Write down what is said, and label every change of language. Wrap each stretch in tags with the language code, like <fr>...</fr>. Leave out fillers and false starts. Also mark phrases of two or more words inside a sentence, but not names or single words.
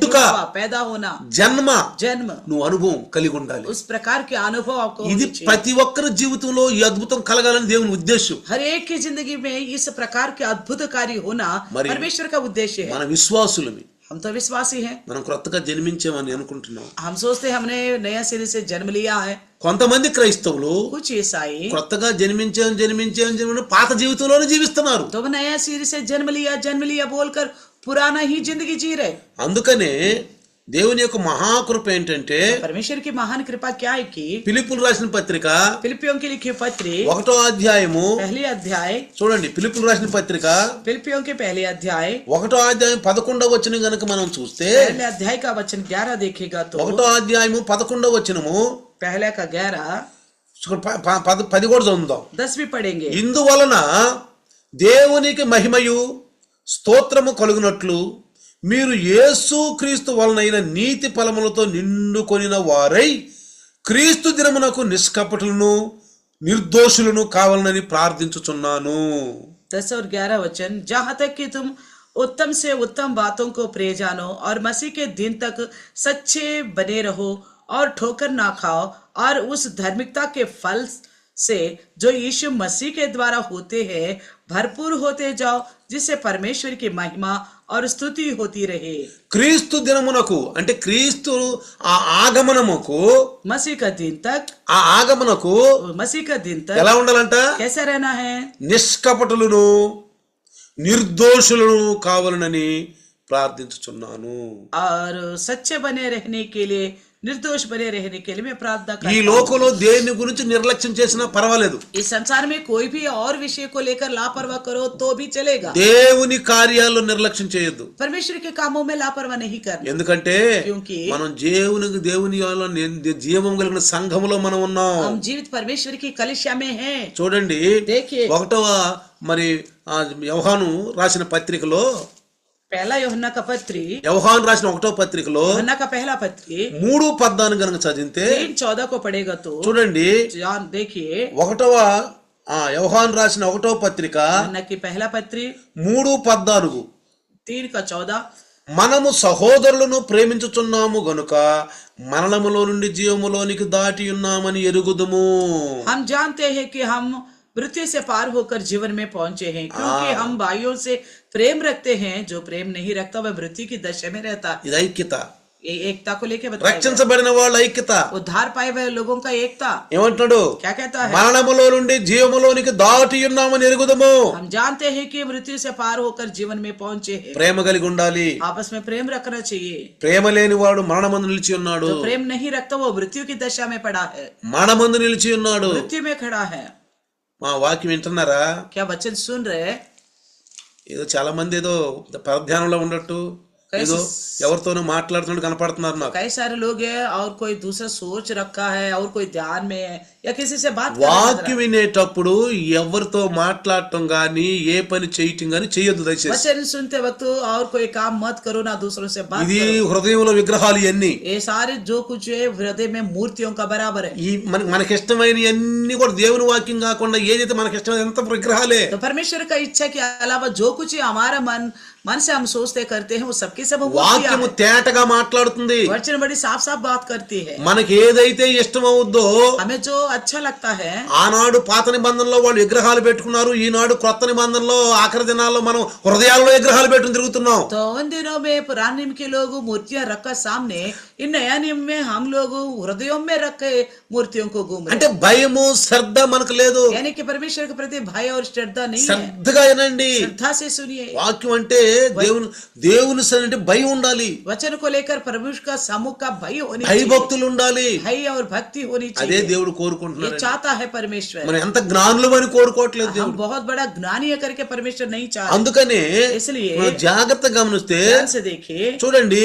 <te>पुट्टुका,</te> <hi>जुड़ा हुआ पैदा होना,</hi> <te>జన్మ</te> <hi>जन्म,</hi> <te>నువ్వు అనుభవం కలిగి ఉండాలి.</te> <hi>उस प्रकार के अनुभव आपको</hi> <te>ఇది</te> <hi>होने चाहिए.</hi> <te>ప్రతి ఒక్కరి జీవితంలో ఈ అద్భుతం కలగాలని దేవుని ఉద్దేశం.</te> <hi>हर एक की जिंदगी में इस प्रकार के अद्भुत कार्य होना</hi> <te>మరి</te> <hi>परमेश्वर का उद्देश्य है.</hi> <te>మన విశ్వాసులమి,</te> <hi>हम तो विश्वासी हैं.</hi> <te>మనం క్రొత్తగా జన్మించామని అనుకుంటున్నాం.</te> <hi>हम सोचते हैं हमने नया सिरे से जन्म लिया है.</hi> <te>కొంతమంది క్రైస్తవులు</te> <hi>कुछ ईसाई</hi> <te>క్రొత్తగా జన్మించాం పాత జీవితంలోనే జీవిస్తున్నారు.</te> <hi>तो नया सिरे से जन्म लिया बोलकर पुराना ही जिंदगी जी रहे.</hi> <te>అందుకనే దేవుని యొక్క మహాకృప ఏంటంటే,</te> <hi>परमेश्वर की महान कृपा क्या है कि</hi> <te>ఫిలిప్పులు రాసిన పత్రిక</te> <hi>फिलिपियों की लिखी पत्री</hi> <te>1వ అధ్యాయము</te> <hi>पहली अध्याय,</hi> <te>చూడండి. ఫిలిప్పులు రాసిన పత్రిక</te> <hi>फिलिपियों के पहले अध्याय</hi> <te>1వ అధ్యాయం 11వ వచనం గనుక మనం చూస్తే,</te> <hi>पहले अध्याय का वचन 11 देखेगा तो</hi> <te>1వ అధ్యాయము 11వ వచనము</te> <hi>पहले का 11</hi> <te>10 కూడా చదువుదాం.</te> <hi>10 भी पढ़ेंगे.</hi> <te>ఇందువలన దేవునికి మహిమయు స్తోత్రము కలుగునట్లు మీరు యేసు క్రీస్తు వలనైన నీతి ఫలములతో నిండుకొనిన వారై క్రీస్తు దినమునకు నిష్కపటులను నిర్దోషులను కావాలని ప్రార్థించుచున్నాను.</te> <hi>10 और 11 वचन, जहाँ तक कि तुम उत्तम से उत्तम बातों को प्रिय जानो और मसीह के दिन तक सच्चे बने रहो और ठोकर ना खाओ और उस धार्मिकता के फल से जो यीशु मसीह के द्वारा होते हैं भरपूर होते जाओ, जिससे परमेश्वर की महिमा और स्तुति होती रहे.</hi> <te>క్రీస్తు దినమునకు అంటే క్రీస్తు ఆ ఆగమనముకు,</te> <hi>मसीह का दिन तक,</hi> <te>ఆ ఆగమనకు</te> <hi>मसीह का दिन तक</hi> <te>ఎలా ఉండాలంట?</te> <hi>कैसा रहना है?</hi> <te>నిష్కపటులను నిర్దోషులను కావాలనని ప్రార్థించుచున్నాను.</te> <hi>और सच्चे बने रहने के लिए, निर्दोष बने रहने के लिए मैं प्रार्थना करता</hi> <te>ఈ</te> <hi>हूं.</hi> <te>లోకంలో దేని గురించి నిర్లక్ష్యం చేసినా పర్వాలేదు.</te> <hi>इस संसार में कोई भी और विषय को लेकर लापरवाह करो तो भी चलेगा.</hi> <te>దేవుని కార్యాల్లో నిర్లక్ష్యం చేయొద్దు.</te> <hi>परमेश्वर के कामों में लापरवाह नहीं करना.</hi> <te>ఎందుకంటే</te> <hi>क्योंकि</hi> <te>మనం దేవుని జీవం కలిగిన సంఘములో మనం ఉన్నాం.</te> <hi>हम जीवित परमेश्वर की कलिसिया में हैं.</hi> <te>చూడండి,</te> <hi>देखिए,</hi> <te>1వ మరి యోహాను రాసిన పత్రికలో,</te> <hi>पहला यूहन्ना का पत्री,</hi> <te>యోహాను రాసిన 1వ పత్రికలో</te> <hi>यूहन्ना का पहला पत्री</hi> <te>3:14 గనుక చదివితే</te> <hi>3:14 को पढ़ेगा तो</hi> <te>చూడండి,</te> <hi>देखिए,</hi> <te>యోహాను రాసిన 1వ పత్రిక</te> <hi>यूहन्ना की पहला पत्री</hi> <te>3:14,</te> <hi>3:14,</hi> <te>మనము సహోదరులను ప్రేమించుచున్నాము గనుక మరణములో నుండి జీవములోనికి దాటి ఉన్నామని ఎరుగుదుము.</te> <hi>हम जानते हैं कि हम मृत्यु से पार होकर जीवन में पहुंचे हैं, क्योंकि हम भाइयों से प्रेम रखते हैं. जो प्रेम नहीं रखता वह मृत्यु की दशा में रहता.</hi> <te>ఇది ఐక్యత.</te> <hi>ये एकता को लेके बताया गया।</hi> <te>రక్షించబడిన వాళ్ళ ఐక్యత</te> <hi>उद्धार पाए हुए लोगों का एकता</hi> <te>ఏమంటున్నాడు?</te> <hi>क्या कहता है?</hi> <te>మరణములో నుండి జీవములోనికి దాటి ఉన్నామని ఎరుగుదము.</te> <hi>हम जानते हैं कि मृत्यु से पार होकर जीवन में पहुंचे हैं।</hi> <te>ప్రేమ కలిగి ఉండాలి.</te> <hi>आपस में प्रेम रखना चाहिए।</hi> <te>ప్రేమ లేని వాడు మరణమందు నిలిచి ఉన్నాడు.</te> <hi>जो प्रेम नहीं रखता वो मृत्यु की दशा में पड़ा है,</hi> <te>మరణమందు నిలిచి ఉన్నాడు.</te> <hi>मृत्यु में खड़ा है।</hi> <te>మా వాక్యం వింటున్నారా?</te> <hi>क्या वचन सुन रहे?</hi> <te>ఏదో చాలా మంది ఏదో పరధ్యానంలో ఉన్నట్టు ఏదో ఎవరితోనూ మాట్లాడుతున్నట్టు కనపడుతున్నారు నాకు.</te> <hi>कई सारे लोग हैं और कोई दूसरा सोच रखा है और कोई ध्यान में है या किसी से बात कर रहा है।</hi> <te>వాక్యం వినేటప్పుడు ఎవరితో మాట్లాడటం గాని ఏ పని చేయటం గాని చేయొద్దు దయచేసి.</te> <hi>वचन सुनते वक्त और कोई काम मत करो, ना दूसरों से बात</hi> <te>ఇది</te> <hi>करो।</hi> <te>హృదయంలో విగ్రహాలు ఇవన్నీ</te> <hi>ये सारे जो कुछ है हृदय में मूर्तियों का बराबर है।</hi> <te>ఈ మనకి ఇష్టమైన అన్ని కూడా దేవుని వాక్యం కాకుండా ఏదైతే మనకి ఇష్టమైన ఎంత విగ్రహాలే.</te> <hi>तो परमेश्वर का इच्छा के अलावा जो कुछ हमारा मन से हम सोचते करते हैं वो सबके सब</hi> <te>వాక్యము తేటగా మాట్లాడుతుంది.</te> <hi>वचन बड़ी साफ साफ बात करती है।</hi> <te>మనకి ఏదైతే ఇష్టమవుద్దో</te> <hi>हमें जो अच्छा लगता है।</hi> <te>ఆనాడు పాత నిబంధనలో వాళ్ళు విగ్రహాలు పెట్టుకున్నారు, ఈనాడు క్రొత్త నిబంధనలో ఆఖరి దినాల్లో మనం హృదయాల్లో విగ్రహాలు పెట్టుకుని తిరుగుతున్నాం.</te> <hi>तो उन दिनों में पुराने नियम के लोग मूर्तियां रखकर सामने, इन नया नियम में हम लोग हृदयों में रखे मूर्तियों को घूम रहे।</hi> <te>అంటే భయము శ్రద్ధ మనకు లేదు.</te> <hi>यानी कि परमेश्वर के प्रति भय और श्रद्धा नहीं है।</hi> <te>శ్రద్ధగా వినండి.</te> <hi>श्रद्धा से सुनिए।</hi> <te>వాక్యం అంటే దేవుని అంటే భయం ఉండాలి,</te> <hi>वचन को लेकर परमेश्वर का सम्मुख का भय होनी चाहिए,</hi> <te>భయభక్తులు ఉండాలి.</te> <hi>भय और भक्ति होनी</hi> <te>అదే</te> <hi>चाहिए।</hi> <te>దేవుడు</te> <hi>ये</hi> <te>కోరుకుంటున్నాడు.</te> <hi>चाहता है परमेश्वर।</hi> <te>మనం ఎంత జ్ఞానులు అని కోరుకోవట్లేదు</te> <hi>हम</hi> <te>దేవుడు.</te> <hi>बहुत बड़ा ज्ञानी है करके परमेश्वर नहीं चाहता।</hi> <te>అందుకనే</te> <hi>इसलिए</hi> <te>మనం జాగ్రత్తగా గమనిస్తే</te> <hi>ध्यान से देखिए,</hi> <te>చూడండి</te>